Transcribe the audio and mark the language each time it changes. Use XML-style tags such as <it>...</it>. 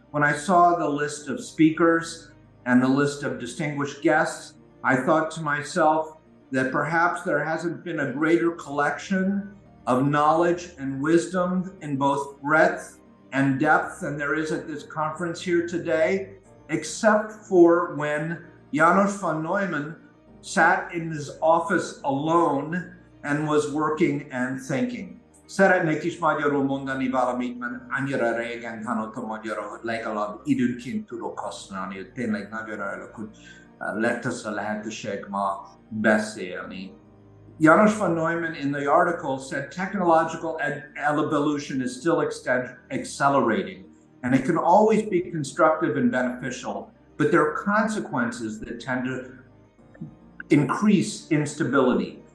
<en>When I saw the list of speakers and the list of distinguished guests, I thought to myself that perhaps there hasn't been a greater collection of knowledge and wisdom in both breadth and depth than there is at this conference here today, except for when János von Neumann sat in his office alone and was working and thinking.</en> <hu>Szeretnék is magyarul mondani valamit, mert annyira régen tanultam magyarul, hogy legalább időnként tudok használni, hogy tényleg nagyon örülök, hogy lett ez a lehetőség ma beszélni.</hu> <en>János von Neumann in the article said technological evolution is still accelerating, and it can always be constructive and beneficial, but there are consequences that tend to increase instability.</en>